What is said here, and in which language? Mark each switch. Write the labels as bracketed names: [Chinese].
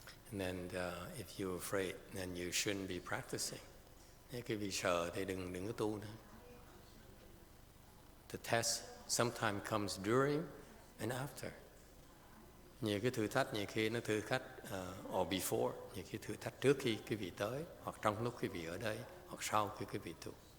[English] And then if you're afraid, then you shouldn't be practicing. [Vietnamese] Nếu quý vị sợ thì đừng có tu nữa. [English] The test sometimes comes during and after. [Vietnamese] Nhiều cái thử thách, nhiều khi nó thử thách [English] or before, [Vietnamese] nhiều khi thử thách trước khi quý vị tới, hoặc trong lúc quý vị ở đây, hoặc sau khi quý vị tu.